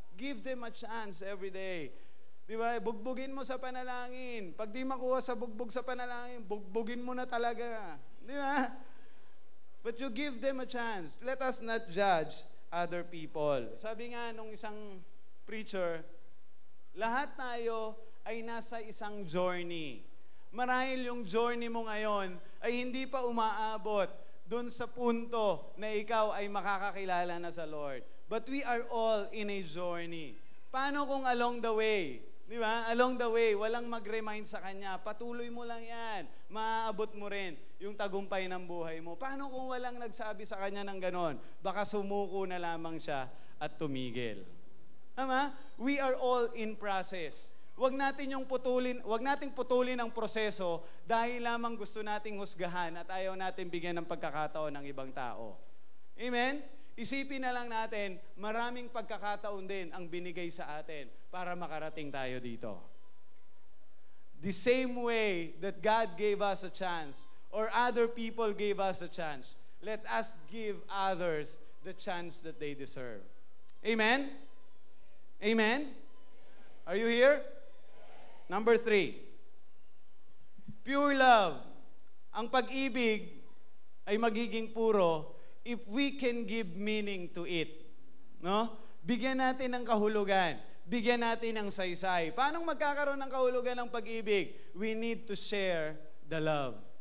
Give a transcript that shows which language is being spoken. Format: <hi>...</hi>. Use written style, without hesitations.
<en>Give them a chance every day.</en> <tl>Di ba? Bugbugin mo sa panalangin. Pag di makuha sa bugbog sa panalangin, bugbugin mo na talaga. Di ba?</tl> <en>But you give them a chance. Let us not judge other people.</en> <tl>Sabi nga nung isang preacher, lahat tayo ay nasa isang journey. Marahil yung journey mo ngayon ay hindi pa umaabot dun sa punto na ikaw ay makakakilala na sa Lord.</tl> <en>But we are all in a journey.</en> <tl>Paano kung</tl> <en>along the way?</en> <tl>Di ba?</tl> <en>Along the way,</en> <tl>walang mag-remind sa kanya. Patuloy mo lang yan. Maaabot mo rin yung tagumpay ng buhay mo. Paano kung walang nagsabi sa kanya ng ganon? Baka sumuko na lamang siya at tumigil. Tama?</tl> <en>We are all in process.</en> <tl>Huwag nating putulin ang proseso dahil lamang gusto nating husgahan at ayaw natin bigyan ng pagkakataon ng ibang tao. Amen? Isipin na lang natin, maraming pagkakataon din ang binigay sa atin para makarating tayo dito.</tl> <en>The same way that God gave us a chance or other people gave us a chance, let us give others the chance that they deserve. Amen? Amen? Are you here? Number 3. Pure love.</en> <tl>Ang pag-ibig ay magiging puro</tl> <en>if we can give meaning to it. No?</en> <tl>Bigyan natin ng kahulugan. Bigyan natin ng saysay. Paano magkakaroon ng kahulugan ng pag-ibig?</tl> <en>We need to share the love.</en>